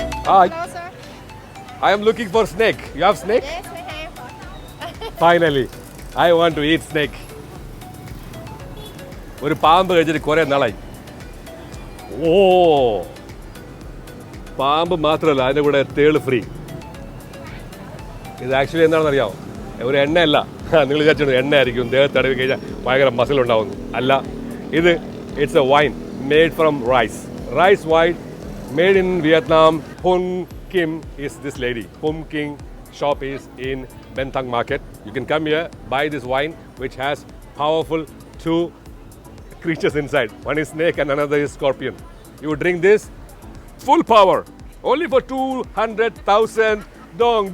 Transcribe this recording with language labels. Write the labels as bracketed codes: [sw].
[en] Hi, I am looking for snake. You have snake? Yes, we have. Finally, I want to eat snake. [ml] ഒരു പാമ്പ് കഴിച്ചിട്ട് കുറേ നാളായി. ഓ, പാമ്പ് മാത്രമല്ല, അതിൻ്റെ കൂടെ തേള് ഫ്രീ. ഇത് ആക്ച്വലി എന്താണെന്ന് അറിയാമോ? ഒരു എണ്ണയല്ല. നിങ്ങൾ വിചാരിച്ചു എണ്ണ ആയിരിക്കും, ദേഹത്ത് തടവി കഴിഞ്ഞാൽ ഭയങ്കര മസിൽ ഉണ്ടാവുന്നു. അല്ല, ഇത് [en] It's a wine made from rice wine made in Vietnam. Pum Kim is this lady. Pum King shop is in Ben Thang Market. You can come here, buy this wine which has powerful two creatures inside. One is snake and another is scorpion. You drink this, full power, only for 200,000 dong.